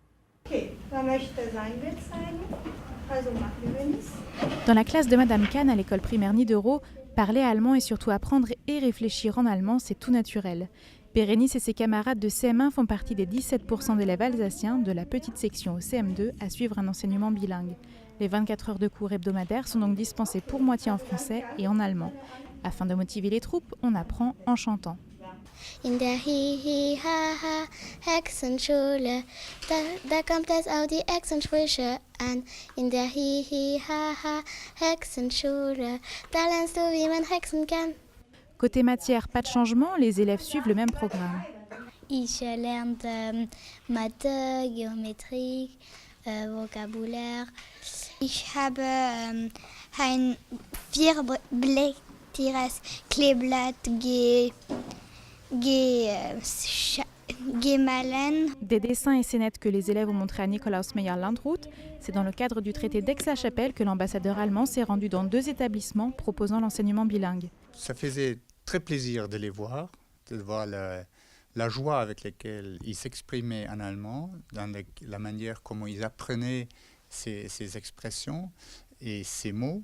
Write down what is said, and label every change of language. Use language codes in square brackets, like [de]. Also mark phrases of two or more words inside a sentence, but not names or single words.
[fr] Dans la classe de Madame Kahn à l'école primaire Niederau, parler allemand et surtout apprendre et réfléchir en allemand, c'est tout naturel. Bérénice et ses camarades de CM1 font partie des 17% d'élèves alsaciens de la petite section au CM2 à suivre un enseignement bilingue. Les 24 heures de cours hebdomadaires sont donc dispensées pour moitié en français et en allemand. Afin de motiver les troupes, on apprend en chantant. [de] In der Hi-Hi-Ha-Ha Hexenschule, da kommt es auf die Hexensprüche an. In der Hi-Hi-Ha-Ha Hexenschule, da lernst du, wie man hexen kann. [fr] Côté matière, pas de changement, les élèves suivent le même programme. [de] Ich lerne Mathe, [fr] Géométrie, Vocabulaire. [de] Ich habe ein vierblättiges Kleeblatt Gemalen. [fr] Des dessins et scénettes que les élèves ont montrés à Nikolaus Meyer-Landrut. C'est dans le cadre du traité d'Aix-la-Chapelle que l'ambassadeur allemand s'est rendu dans 2 établissements proposant l'enseignement bilingue. Ça faisait très plaisir de les voir, de voir la joie avec laquelle ils s'exprimaient en allemand, dans la manière comment ils apprenaient ces expressions et ces mots.